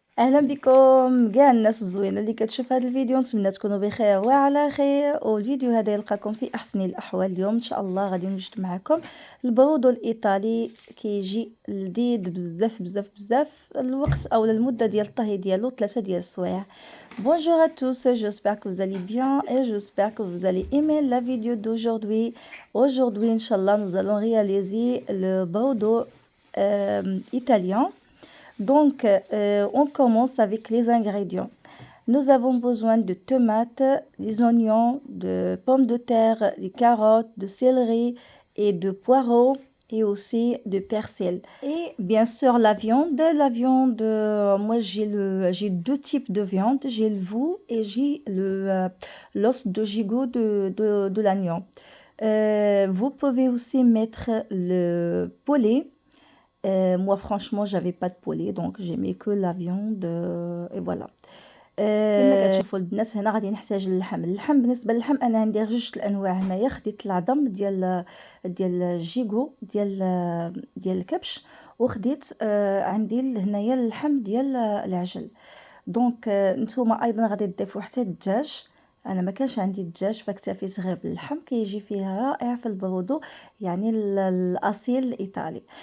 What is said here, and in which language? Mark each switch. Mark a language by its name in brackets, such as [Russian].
[Arabic] اهلا بكم كاع الناس الزوينه اللي كتشوف هذا الفيديو، نتمنى تكونوا بخير وعلى خير. والفيديو هذا يلقاكم في احسن الاحوال. اليوم ان شاء الله غادي نوجد معكم البرودو الايطالي، كيجي لذيذ بزاف بزاف بزاف. الوقت او المده ديال الطهي ديالو 3 ديال السوايع. [French] Bonjour à tous, j'espère que vous allez bien et j'espère que vous allez aimer la vidéo d'aujourd'hui. Aujourd'hui, Inch'Allah, nous allons réaliser le bordeaux italien. Donc, on commence avec les ingrédients. Nous avons besoin de tomates, des oignons, de pommes de terre, des carottes, de céleri et de poireaux et aussi de persil. Et bien sûr la viande. Moi j'ai deux types de viande. J'ai le veau et j'ai l'os de gigot de l'agneau. Vous pouvez aussi mettre le poulet. Moi, franchement, j'avais pas de poulet, donc j'aimais que la viande et voilà. [Arabic] كما كتشوفوا البنات هنا غادي نحتاج اللحم. بالنسبه للحم انا عندي جوج الانواع هنايا. خديت العظم ديال الجيغو ديال الكبش، وخديت عندي هنايا اللحم ديال العجل. دونك نتوما ايضا غادي تضيفوا حتى الدجاج. انا ما كانش عندي الدجاج فاكتفيت غير باللحم، كيجي فيه رائع في البرودو، يعني الاصيل الايطالي.